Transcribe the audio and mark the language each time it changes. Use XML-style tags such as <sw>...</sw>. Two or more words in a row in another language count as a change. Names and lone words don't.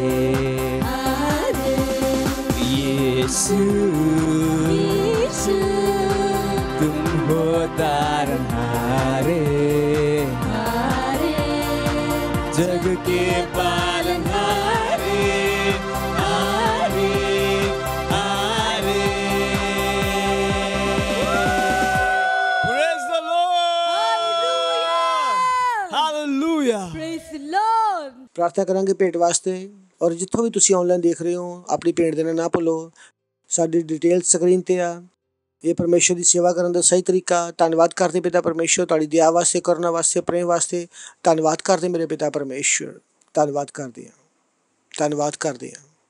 <hi>यीशु, तुम हो तारनहारे जग के पालनहारे।</hi> <en>Praise the Lord. Hallelujah. Praise the Lord.</en> <pa>ਪ੍ਰਾਰਥਨਾ ਕਰਾਂਗੇ ਭੇਟ ਵਾਸਤੇ। ਔਰ ਜਿੱਥੋਂ ਵੀ ਤੁਸੀਂ ਆਨਲਾਈਨ ਦੇਖ ਰਹੇ ਹੋ, ਆਪਣੀ ਭੇਟ ਦੇਣਾ ਨਾ ਭੁੱਲੋ। ਸਾਡੀ ਡਿਟੇਲ ਸਕਰੀਨ ਤੇ ਆ। ਇਹ ਪਰਮੇਸ਼ਰ ਦੀ ਸੇਵਾ ਕਰਨ ਦਾ ਸਹੀ ਤਰੀਕਾ। ਧੰਨਵਾਦ ਕਰਦੇ ਪਿਤਾ ਪਰਮੇਸ਼ਰ ਤੁਹਾਡੀ ਦਇਆ ਵਾਸਤੇ, ਕਰੁਣਾ ਵਾਸਤੇ, ਪ੍ਰੇਮ ਵਾਸਤੇ। ਧੰਨਵਾਦ ਕਰਦੇ ਮੇਰੇ ਪਿਤਾ ਪਰਮੇਸ਼ਰ, ਧੰਨਵਾਦ ਕਰਦੇ ਹਾਂ, ਧੰਨਵਾਦ ਕਰਦੇ ਹਾਂ।</pa>